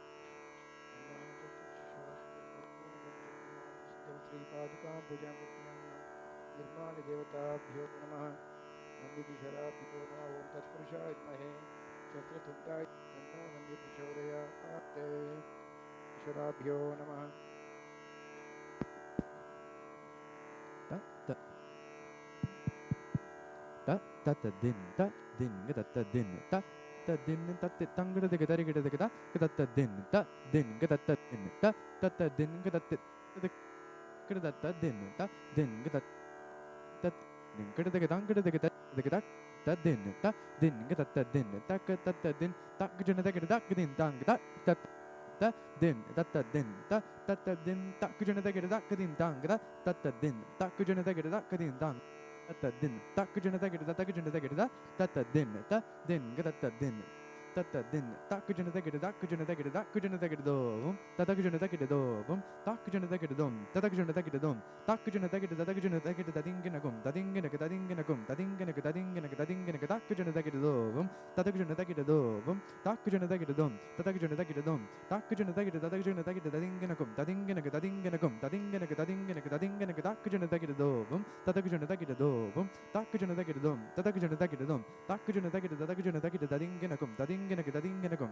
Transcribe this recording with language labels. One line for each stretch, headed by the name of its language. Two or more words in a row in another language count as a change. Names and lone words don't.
Sanskrit: श्री पादुका भुजंग निर्माण देवताभ्यो नमः नंदी विशराभ्यो नमः ओम तत्पुरुषाय विद्महे चक्रतुंडाय तन्नो नंदी प्रचोदयात् विशराभ्यो नमः ta din ga ta din ta tang ga de ga ta ga ta din ga ta din ta din ga ta din ga ta din ga de ga tang ga de ga ta din ga ta din ta ga din ta ga jana da ga din tang ga ta din ta din ta din ta ga jana da ga din tang ga ta din ta ga jana da ga din tang din ta ku jana ta gida ta ku jana ta gida ta din ga ta din ta ku jana ta gida ta ku jana ta gida ta ku jana ta gida dom ta ku jana ta gida dom ta ku jana ta gida dom ta ku jana ta gida dom ta ku jana ta gida ta ku jana ta gida ta ding na gum ta ding na ta ding na gum ta ding na ta ding na ta ding na ta ku jana ta gida dom ta ku jana ta gida dom ta ku jana ta gida dom ta ku jana ta gida dom ta ku jana ta gida ta ku jana ta gida ta ding na gum ta ding na ta ding na gum ta ding na ta ding na ta ding na ta ku jana ta gida dom ta ku jana ta gida dom ta ku jana ta gida dom ta ku jana ta gida dom ta ku jana ta gida ta ku jana ta gida ta ding na gum ta ding na ta ding na gum